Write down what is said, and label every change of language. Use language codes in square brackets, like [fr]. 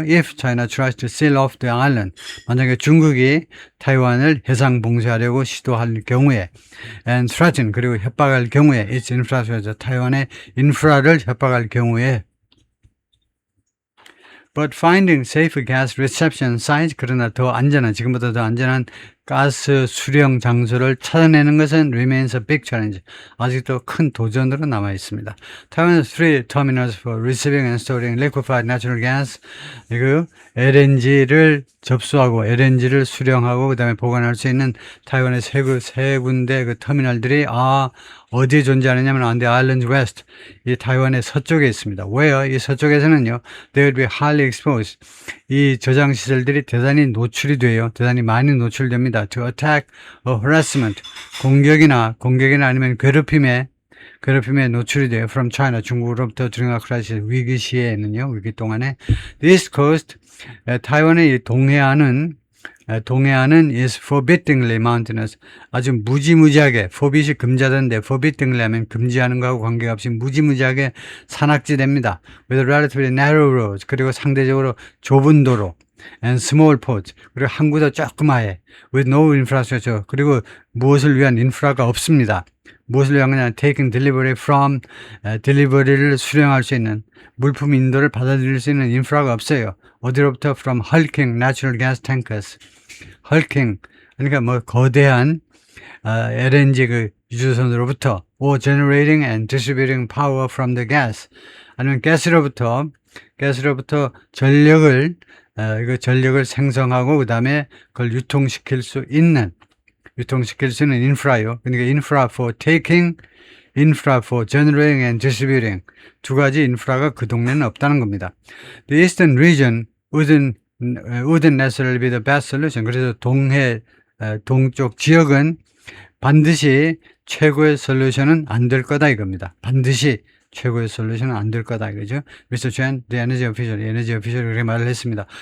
[en] If China tries to seal off the island, [ko] 만약에 중국이 타이완을 해상 봉쇄하려고 시도할 경우에, [en] and threaten, [ko] 그리고 협박할 경우에, [en] its infrastructure, [ko] 타이완의 인프라를 협박할 경우에, [en] but finding safe gas reception sites, [ko] 그러나 더 안전한, 지금보다 더 안전한 가스 수령 장소를 찾아내는 것은 [en] remains a big challenge. [ko] 아직도 큰 도전으로 남아 있습니다. [en] Taiwan has 3 terminals for receiving and storing liquefied natural gas. [ko] 이거 LNG를 접수하고 LNG를 수령하고 그다음에 보관할 수 있는 타이완의 세 군데 그 터미널들이 어디에 존재하느냐면 [en] on the island west, [ko] 이 타이완의 서쪽에 있습니다. [en] Where [ko] 이 서쪽에서는요, [en] they will be highly exposed. [ko] 이 저장 시설들이 대단히 노출이 돼요. 대단히 많이 노출됩니다. [en] To attack or harassment, [ko] 공격이나 아니면 괴롭힘에 노출이 돼요. [en] From China, [ko] 중국으로부터 [en] during a crisis, [ko] 위기 시에는요, 위기 동안에. [en] This coast, [ko] 타이완의 동해안은 [en] is forbiddingly mountainous. [ko] 아주 무지무지하게, forbid이 금지하던데, [en] forbiddingly [ko] 하면 금지하는 거하고 관계없이 무지무지하게 산악지대입니다. [en] With relatively narrow roads, [ko] 그리고 상대적으로 좁은 도로, [en] and small ports, [ko] 그리고 항구도 조그마해. [en] With no infrastructure, [ko] 그리고 무엇을 위한 인프라가 없습니다. 무엇을 위한 거냐? [en] Taking delivery from, [ko] 딜리버리를 수령할 수 있는, 물품 인도를 받아들일 수 있는 인프라가 없어요. 어디로부터? [en] From hulking natural gas tankers. hulking, [ko] 그러니까 뭐 거대한 LNG 그 유조선으로부터, [en] or generating and distributing power from the gas. [ko] 아니면 가스로부터 전력을 생성하고 그 다음에 그걸 유통시킬 수 있는 인프라요. 그러니까 [en] infra for taking, infra for generating and distributing. [ko] 두 가지 인프라가 그 동네는 없다는 겁니다. [en] The eastern region wouldn't necessarily be the best solution. [ko] 그래서 동쪽 지역은 반드시 최고의 솔루션은 안 될 거다 이겁니다. 반드시 최고의 솔루션은 안 될 거다 이거죠. [en] Mr. [ko] Chen, [en] the energy official [ko] 그렇게 말을 했습니다.